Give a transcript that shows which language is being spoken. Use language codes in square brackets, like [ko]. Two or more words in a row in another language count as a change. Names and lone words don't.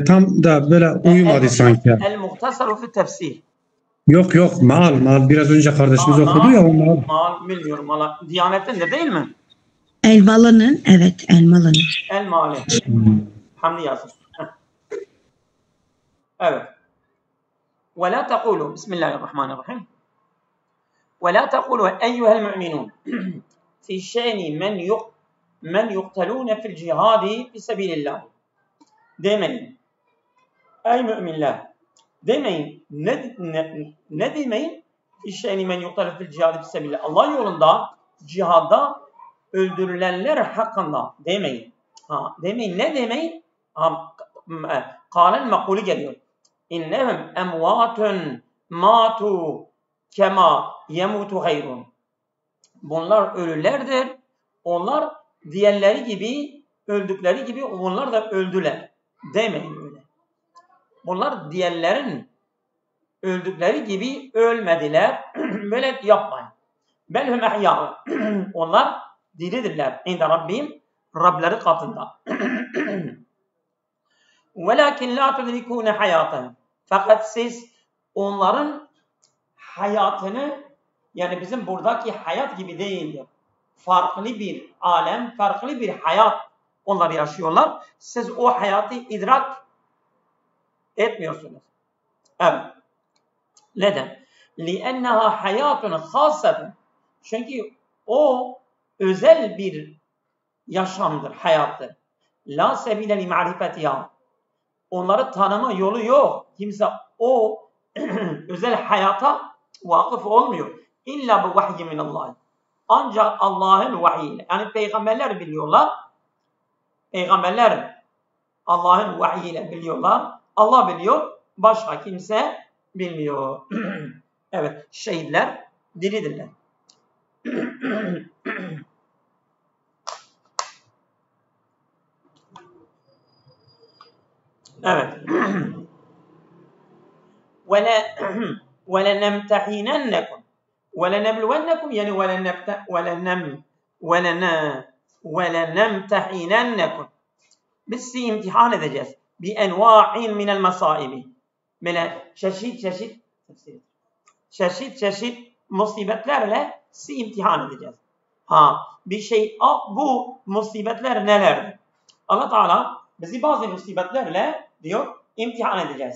[tr] Tam da böyle uyumadı sanki. El-Muhtasaru fi tefsir. Yok, mal. Biraz önce kardeşimiz okudu ya o mal. Mal bilmiyorum. Diyanet'in değil mi? Elmalı'nın, evet, Elmalı'nın. El-Mali. Hamdi yazın. Evet. [ar] وَلَا تَقُولُوا بسم الله الرحمن الرحيم وَلَا تَقُولُوا أَيُّهَا الْمُؤْمِنُونَ في شأن من يقتلون في الجهاد في سبيل الله. [tr] Demeyin. Ey müminler. Demeyin. Ne demeyin? [ar] في شأن من يقتل في الجهاد في سبيل الله. [tr] Allah yolunda cihada öldürülenler hakkında demeyin. Demeyin. Ne demeyin? Kâlen makulu geliyor. [ar] إنهم أموات ماتوا كما يموت غيرهم. [tr] Bunlar ölülerdir. Onlar diğerleri gibi, öldükleri gibi onlar da öldüler. Demeyin öyle. Bunlar diğerlerin öldükleri gibi ölmediler. Böyle yapmayın. [ar] بل هم أحياء. [tr] Onlar diridirler. [ar] عند ربهم, [tr] Rableri katında. [ar] وَلَكِنْ لَا تُدْرِكُونَ حَيَاتَهُمْ. [tr] Fakat siz onların hayatını, yani bizim buradaki hayat gibi değildir. Farklı bir alem, farklı bir hayat onlar yaşıyorlar. Siz o hayatı idrak etmiyorsunuz. Evet. Neden? [ar] لِأَنَّهَا حَيَاتٌ خَاصَةٌ. [tr] Çünkü o özel bir yaşamdır, hayattır. [ar] لَا سَبِيلَ لِمَعْرِفَتِهَا. [tr] Onları tanıma yolu yok. Kimse o özel hayata vakıf olmuyor. [ar] إلا بوحي من الله. [tr] Ancak Allah'ın vahyiyle. Yani peygamberler biliyorlar. Peygamberler Allah'ın vahyiyle biliyorlar. Allah biliyor. Başka kimse bilmiyor. Evet. Şehitler diridirler. Evet. [ar] وَلَنَمْتَحِنَنَّكُمْ وَلَنَبْلُوَنَّكُمْ yani وَلَنَمْتَحِنَنَّكُمْ. [tr] Biz sizi imtihan edeceğiz. [ar] بِاَنْوَاعٍ مِنَ الْمَصَائِبِ. [tr] Böyle çeşit musibetlerle sizi imtihan edeceğiz. Bu musibetler nelerdir? Allah Teala bizi bazı musibetlerle diyor imtihan edeceğiz.